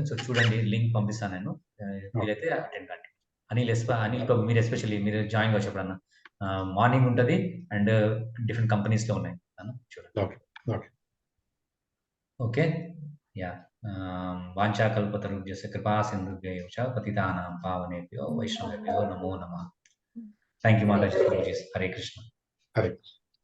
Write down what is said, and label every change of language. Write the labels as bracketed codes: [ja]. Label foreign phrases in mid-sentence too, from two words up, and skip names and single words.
[te] సో చూడండి, లింక్ పంపిస్తాను నేను, మీరైతే అటెండ్ కండి. అనిల్ ప్రభు, మీరు ఎస్పెషల్లీ మీరు జాయిన్ కావచ్చు ఎప్పుడన్నా. మార్నింగ్ ఉంటుంది అండ్ [en] different companies [te] లో ఉన్నాయి, చూడండి. [en] okay, ya. [sa] వాంఛా కల్పతరుభ్యశ్చ కృపా సింధుభ్యో చ పతితానాం పావనేభ్యో వైష్ణవేభ్యో నమో నమః. [en] thank you [te] మాతాజీ, ప్రభుజీ. హరే కృష్ణ. హరే కృష్ణ.